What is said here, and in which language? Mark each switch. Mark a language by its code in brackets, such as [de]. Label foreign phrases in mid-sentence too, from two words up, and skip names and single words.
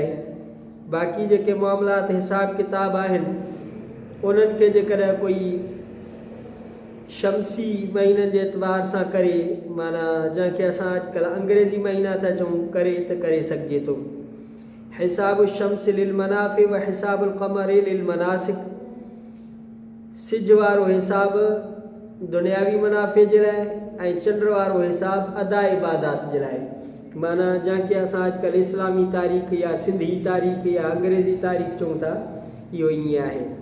[sd] बाक़ी जेके मामलात हिसाब किताब आहिनि उन्हनि खे जेकॾहिं कोई शमसी महीननि जे एतबार सां करे, माना जंहिंखे असां अॼुकल्ह अंग्रेज़ी महीना था चऊं, करे त करे सघिजे थो। [ar] حساب الشمس للمنافع وحساب القمر للمناسك, [sd] सिज वारो हिसाब दुनियावी मुनाफ़े जे लाइ ऐं चंड वारो हिसाब अदा इबादात जे लाइ। माना जंहिंखे असां अॼुकल्ह इस्लामी तारीख़ या सिंधी तारीख़ या अंग्रेज़ी तारीख़ चऊं था, इहो ईअं आहे।